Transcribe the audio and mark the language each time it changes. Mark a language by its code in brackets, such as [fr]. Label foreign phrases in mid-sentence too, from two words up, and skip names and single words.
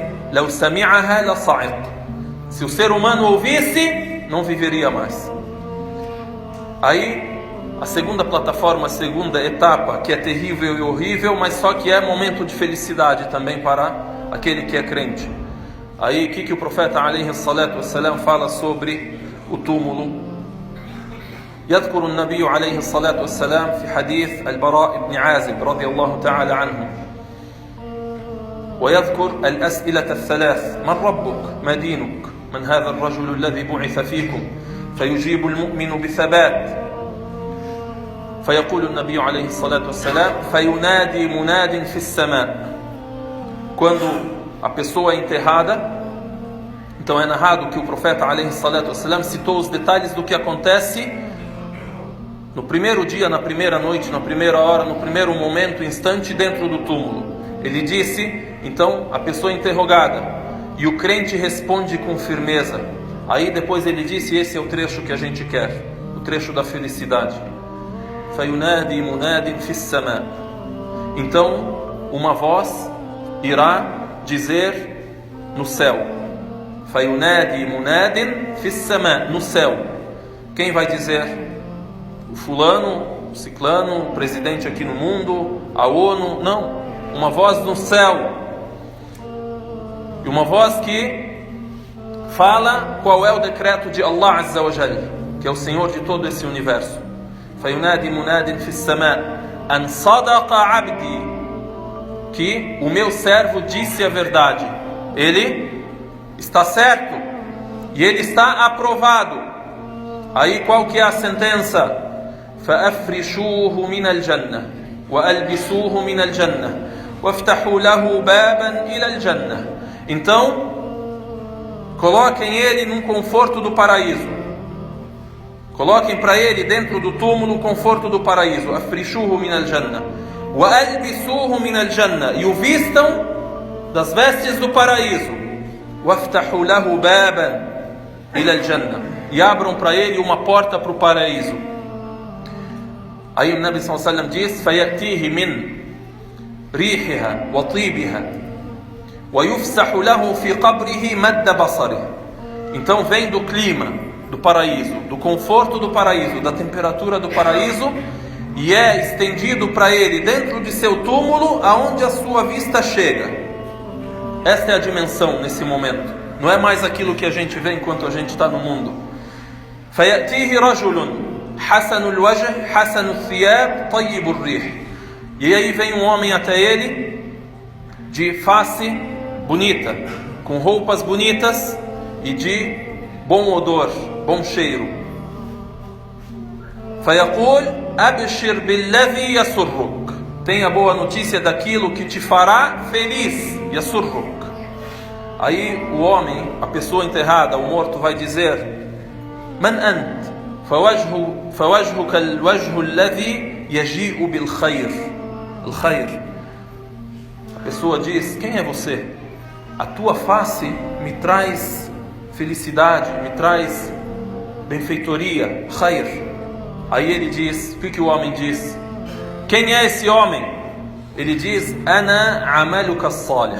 [ar] لو سمعها لصعق, [pt] se o ser humano ouvisse, não viveria mais. Aí, a segunda plataforma, a segunda etapa, que é terrível e horrível, mas só que é momento de felicidade também para aquele que é crente. Aí, o que o profeta [ar] عليه الصلاة والسلام [pt] fala sobre o túmulo? [ar] يذكر النبي عليه الصلاة والسلام في حديث البراء بن عازب رضي الله تعالى عنه، ويذكر الأسئلة الثلاث: من ربك؟ ما دينك؟ من هذا الرجل الذي بعث فيكم؟ فيجيب المؤمن بثبات، فيقول النبي عليه الصلاة والسلام: فينادي مناد في السماء. [pt] Quando a pessoa é enterrada, então é narrado que o profeta [ar] عليه الصلاة والسلام [pt] citou os detalhes do que acontece no primeiro dia, na primeira noite, na primeira hora, no primeiro momento, instante dentro do túmulo. Ele disse, então, a pessoa interrogada, e o crente responde com firmeza. Aí depois ele disse, esse é o trecho que a gente quer, o trecho da felicidade. [ar] فَيُنَادِي مُنَادٍ فِي السَّمَاءِ. [pt] Então, uma voz irá dizer no céu. [ar] فَيُنَادِي مُنَادٍ فِي السَّمَاءِ, [pt] no céu. Quem vai dizer? O fulano, o ciclano, o presidente aqui no mundo, a ONU? Não, uma voz no céu. E uma voz que fala qual é o decreto de Allah [ar] عز وجل, [pt] que é o Senhor de todo esse universo. [ar] فَيُنَادِي مُنَادٍ فِي السَّمَاءِ أَنْ صَدَقَ عَبْدِي, [pt] que o meu servo disse a verdade, ele está certo e ele está aprovado. Aí qual que é a sentença? [ar] فأفرشوه من الجنة وألبسوه من الجنة وافتحوا له بابا إلى الجنة. [pt] Então, coloquem ele num conforto do paraíso. Coloquem para ele dentro do túmulo o conforto do paraíso. [ar] أفرشوه من الجنة وألبسوه من الجنة. [pt] E o vistam das vestes do paraíso. [ar] وافتحوا له بابا إلى الجنة. [pt] E abram para ele uma porta para o paraíso. Aí o Nabi [ar] صلى الله عليه وسلم [pt] diz: [ar] فَيَأْتِيهِ مِنْ رِيحِهَا وَطِيبِهَا وَيُفْسَحُ لَهُ فِي قَبْرِهِ مَدَّ بَصَرِهِ. [pt] Então vem do clima do paraíso, do conforto do paraíso, da temperatura do paraíso, e é estendido para ele dentro de seu túmulo, aonde a sua vista chega. Esta é a dimensão nesse momento. Não é mais aquilo que a gente vê enquanto a gente está no mundo. [ar] فَيَأْتِيهِ رَجُلٌ حَسَنُ الْوَجْهِ حَسَنُ الثِّيَابِ طَيِّبُ الرِّيحِ. [pt] E aí vem um homem até ele, de face bonita, com roupas bonitas e de bom odor, bom cheiro. [ar] فَيَقُولْ أَبْشِرْ بِالَّذِي يَسُرُّكَ. [pt] Tenha boa notícia daquilo que te fará feliz. يَسُرُّكَ. Aí o homem, a pessoa enterrada, o morto, vai dizer: [ar] مَنْ أَنْتَ فَوَجْهُكَ الْوَجْهُ الَّذِي يَجِيءُ بِالْخَيْرِ. الْخَيْرِ. [pt] A pessoa diz: quem é você? A tua face me traz felicidade, me traz benfeitoria, khair. Aí ele diz, o que o homem diz? Quem é esse homem? Ele diz: [ar] أنا عملك صالح.